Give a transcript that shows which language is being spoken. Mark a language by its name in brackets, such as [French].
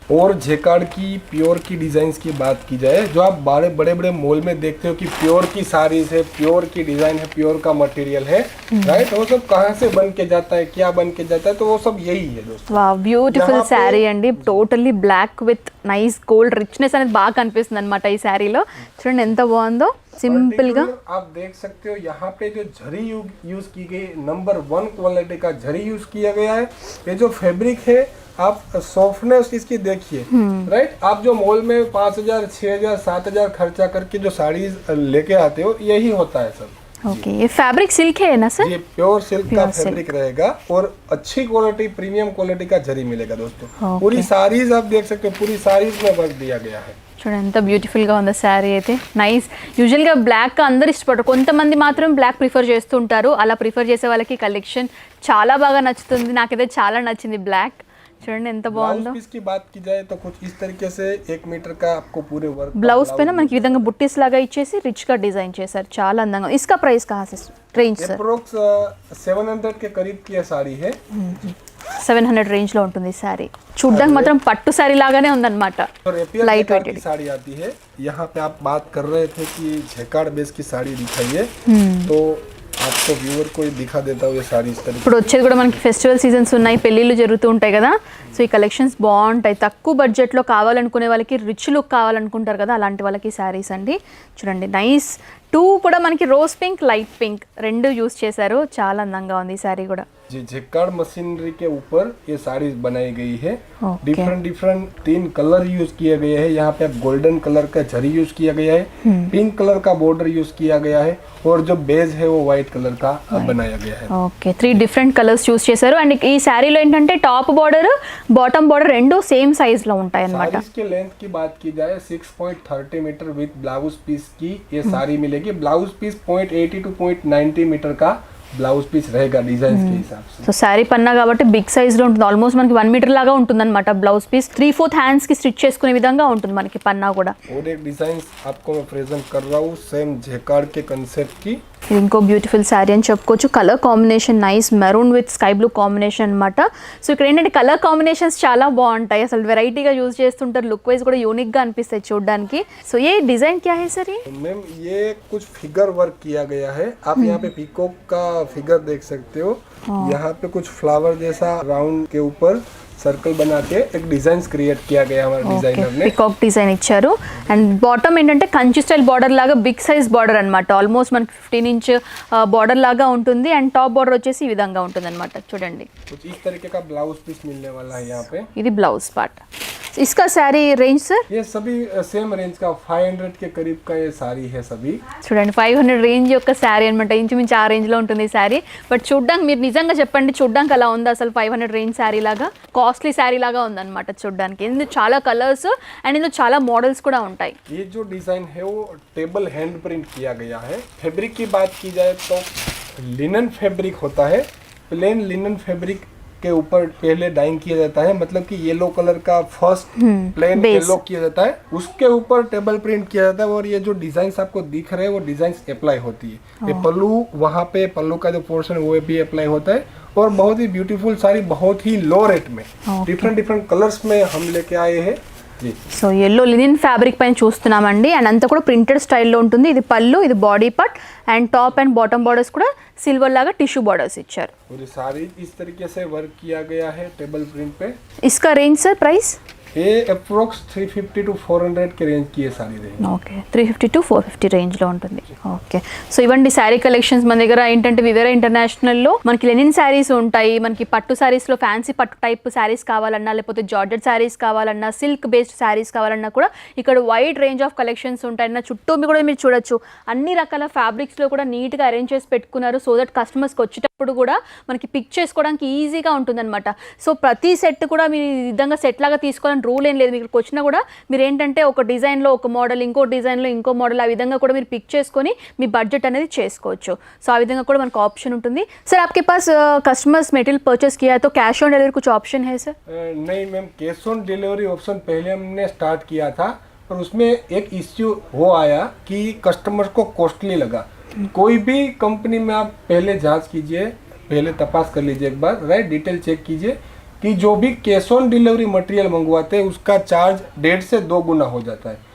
[Hindi] और जेकार्ड की प्योर की डिजाइन्स की बात की जाए, जो आप बड़े बड़े मॉल में देखते हो कि प्योर की साड़ीज है, प्योर की डिजाइन है, प्योर का मटेरियल है, राइट, वो सब कहाँ से बन के जाता है, क्या बन के जाता है, तो वो सब यही है दोस्तों. [Telugu] वाह, బ్యూటిఫుల్ శారీ అండి. Totally black with nice gold richness అనేది బాగా కనిపిస్తుంది అనమాట ఈ శారీలో. చూడండి ఎంత బాగుందో, సింపుల్ గా. [Hindi] आप देख सकते हो यहाँ पे जो झरी यूज की गई, नंबर 1 क्वालिटी का झरी यूज किया गया है. ये जो फैब्रिक है, आप सॉफ्टनेस इसकी देखिए, राइट. आप जो मॉल में 5,000, 6,000, 7,000 खर्चा करके जो साड़ीज लेके आते हो, यही होता है सब. ओके, ये फैब्रिक सिल्क है ना सर? ये प्योर सिल्क का फैब्रिक रहेगा और अच्छी क्वालिटी, प्रीमियम क्वालिटी का जरी मिलेगा दोस्तों. पूरी साड़ीज आप देख सकते हो, पूरी साड़ीज में वर्क दिया गया है. [Telugu] చూడండి ఎంత బ్యూటిఫుల్గా ఉందో శారీ అయితే. నైస్. యూజువల్గా బ్లాక్ అందరు ఇష్టపడరు, కొంతమంది మాత్రం బ్లాక్ ప్రిఫర్ చేస్తుంటారు. అలా ప్రిఫర్ చేసే వాళ్ళకి కలెక్షన్ చాలా బాగా నచ్చుతుంది. నాకైతే చాలా నచ్చింది బ్లాక్. చూడండి ఎంత బాగుందో. [Hindi] ब्लाउज पीस की बात की जाए तो कुछ इस तरीके से 1 मीटर का आपको पूरे वर्क. [Telugu] బ్లౌజ్ పైన మనకి ఈ విధంగా బుట్టీస్ లాగా ఇచ్చేసి రిచ్ గా డిజైన్ చేశారు. చాలా అందంగా. [Hindi] इसका प्राइस कहाँ से रेंज सर? अप्रोक्स 700 के करीब की साड़ी है. [Telugu] 700 रेंज లో ఉంటుంది ఈ సారీ. చూడ్డానికి మాత్రం పట్టు సారీ లాగానే ఉందన్నమాట. [Hindi] लाइट वेट की साड़ी आती है. यहाँ पे आप बात कर रहे थे कि जेकार्ड बेस की साड़ी दिखाइए, तो आपको व्यूअर को दिखा देता हूँ ये साड़ी इस तरह. [Telugu] ఇప్పుడు వచ్చేది కూడా మనకి ఫెస్టివల్ సీజన్స్ ఉన్నాయి, పెళ్ళిళ్ళు జరుగుతూ ఉంటాయి కదా. సో ఈ కలెక్షన్స్ బాగుంటాయి. తక్కువ బడ్జెట్లో కావాలనుకునే వాళ్ళకి, రిచ్ లుక్ కావాలనుకుంటారు కదా, అలాంటి వాళ్ళకి శారీస్ అండి. చూడండి నైస్. 2 కూడా మనకి రోజ్ పింక్, లైట్ పింక్ రెండు యూస్ చేశారు. చాలా అందంగా ఉంది ఈ శారీ కూడా. [Hindi] जी, जेकार्ड मशीनरी के ऊपर ये साड़ी बनाई गई है. डिफरेंट 3 कलर यूज किए गए हैं. यहाँ पे गोल्डन कलर का जरी यूज किया गया है, पिंक कलर का बॉर्डर यूज किया गया है, और जो बेज है वो व्हाइट कलर का बनाया गया है. [Telugu] ఓకే, 3 డిఫరెంట్ కలర్స్ యూస్ చేశారు. అండ్ ఈ శారీలో ఏంటంటే టాప్ బార్డర్, బాటమ్ బార్డర్ రెండు సేమ్ సైజ్ లో ఉంటాయి అన్నమాట. [Hindi] इसके लेंथ की बात की जाए 6.30 मीटर विद ब्लाउज पीस की ये साड़ी मिलेगी. ब्लाउज पीस 0.80 to 0.90 मीटर का బ్లౌజ్ పీస్ रहेगा डिजाइन के हिसाब से. [Telugu] సో శారీ పన్నా కాబట్టి బిగ్ సైజ్ లో ఉంటుంది. ఆల్మోస్ట్ మనకి 1 మీటర్ లాగా ఉంటుంది అనమాట బ్లౌజ్ పీస్. 3/4 హ్యాండ్స్ కి స్టిచ్ చేసుకునే విధంగా ఉంటుంది మనకి పన్నా కూడా. [Hindi] और एक डिजाइन आपको मैं प्रेजेंट कर रहा हूँ सेम जेकार्ड के कांसेप्ट की. [Telugu] ఇది ఇంకో బ్యూటిఫుల్ శారీ అని చెప్పుకోవచ్చు. Colour combination nice, maroon with sky blue combination అనమాట. సో ఇక్కడ ఏంటంటే కలర్ కాంబినేషన్స్ చాలా బాగుంటాయి. అసలు వెరైటీగా యూజ్ చేస్తుంటారు. లుక్ వైజ్ కూడా యూనిక్ గా అనిపిస్తాయి చూడడానికి. సో ఏ డిజైన్ [Hindi] क्या है सर? मैम ये कुछ फिगर वर्क किया गया है. आप यहाँ पे पीकॉक का फिगर देख सकते हो. यहाँ पे कुछ फ्लावर जैसा राउंड के ऊपर सर्कल बना के एक डिजाइन क्रिएट किया गया हमारे डिजाइनर ने. [Telugu] పికాక్ డిజైన్ ఇచ్చారు. అండ్ బాటమ్ ఏంటంటే కంచి స్టైల్ బార్డర్ లాగా బిగ్ సైజ్ బార్డర్ అనమాట. ఆల్మోస్ట్ మనకి 15 ఇంచ్ బార్డర్ లాగా ఉంటుంది. అండ్ టాప్ బార్డర్ వచ్చేసి ఈ విధంగా ఉంటుంది అనమాట. చూడండి [Hindi] कुछ इस तरीके का ब्लाउज पीस मिलने वाला है यहाँ पे. [Telugu] ఇది బ్లౌజ్ పార్ట్. [Hindi] इसका साड़ी रेंज सर? ये सभी सेम रेंज का 500 के करीब का ये साड़ी है सभी. [Telugu] చూడండి 500 రేంజ్ యొక్క శారీ అనమాట. ఇంచుమించు ఆ రేంజ్ లో ఉంటుంది ఈ శారీ. బట్ చూడ్డానికి మీరు నిజంగా చెప్పండి, చూడ్డానికి అలా ఉందా అసలు? 500 రేంజ్ శారీ లాగా, కాస్ట్లీ శారీ లాగా ఉందన్నమాట చూడడానికి. ఇందులో చాలా కలర్స్ అండ్ ఇందులో చాలా మోడల్స్ కూడా ఉంటాయి. [Hindi] ये जो डिजाइन है वो टेबल हैंड प्रिंट किया गया है. फैब्रिक की बात की जाए तो लिनन फैब्रिक होता है. प्लेन लिनन फैब्रिक के ऊपर पहले डाइंग किया जाता है, मतलब कि येलो कलर का फर्स्ट प्लेन येलो किया जाता है, उसके ऊपर टेबल प्रिंट किया जाता है. और ये जो डिजाइन आपको दिख रहे हैं वो डिजाइन अप्लाई होती है. ये पल्लू, वहाँ पे पल्लू का जो पोर्शन वो भी अप्लाई होता है. और बहुत ही ब्यूटीफुल साड़ी, बहुत ही लो रेट में डिफरेंट कलर्स में हम लेके आए हैं. [Telugu] సో ఎల్లో లినిన్ ఫ్యాబ్రిక్ పైన చూస్తున్నామండి. అండ్ అంతా కూడా ప్రింటెడ్ స్టైల్లో ఉంటుంది. ఇది పళ్ళు, ఇది body part, and top and bottom borders కూడా సిల్వర్ లాగా టిష్యూ బార్డర్స్ ఇచ్చారు. [Hindi] पूरी साड़ी इस तरीके से वर्क किया गया है टेबल प्रिंट पे. इसका रेंज सर प्राइस? ये अप्रोक्स 350 to 400 के रेंज की ये साड़ी रहेगी. [Telugu] ఓకే, 350 to 450 రేంజ్లో ఉంటుంది. ఓకే, సో ఇవ్వండి శారీ కలెక్షన్స్. మన దగ్గర ఏంటంటే వివేరా ఇంటర్నేషనల్లో మనకి లెనిన్ శారీస్ ఉంటాయి. మనకి పట్టు శారీస్లో ఫ్యాన్సీ పట్టు టైప్ శారీస్ కావాలన్నా, లేకపోతే జార్జెట్ శారీస్ కావాలన్నా, సిల్క్ బేస్డ్ శారీస్ కావాలన్నా కూడా ఇక్కడ వైడ్ రేంజ్ ఆఫ్ కలెక్షన్స్ ఉంటాయి. నా చుట్టూ కూడా మీరు చూడొచ్చు, అన్ని రకాల ఫ్యాబ్రిక్స్లో కూడా నీట్గా అరేంజ్ చేసి పెట్టుకున్నారు. సో దట్ కస్టమర్స్కి వచ్చేటప్పుడు కూడా మనకి పిక్ చేసుకోవడానికి ఈజీగా ఉంటుందన్నమాట. సో ప్రతి సెట్ కూడా మీరు ఈ విధంగా సెట్ లాగా తీసుకోవాలని రూల్ ఏం లేదు, మీకు వచ్చినా కూడా మీరు ఏంటంటే ఒక డిజైన్లో ఒక మోడల్, ఇంకో డిజైన్లో ఇంకో మోడల్, ఆ విధంగా కూడా మీరు పిక్ చేసుకొని మీ బడ్జెట్ అనేది చేసుకోవచ్చు. సో ఆ విధంగా కూడా మనకు ఆప్షన్ ఉంటుంది. [Hindi] सर आपके पास कस्टमर्स मटेरियल परचेस किया है तो कैश ऑन डिलीवरी कुछ ऑप्शन है सर? नहीं ma'am, cash on delivery option पहले हमने स्टार्ट किया था, पर उसमें एक इश्यू वो आया कि कस्टमर को कॉस्टली लगा. कोई भी कंपनी में आप पहले जांच कीजिए, पहले तपास कर लीजिए एक बार, राइट, डिटेल चेक कीजिए कि जो भी कैश ऑन डिलीवरी मटेरियल मंगवाते हैं उसका चार्ज 1.5 से 2 गुना हो जाता है.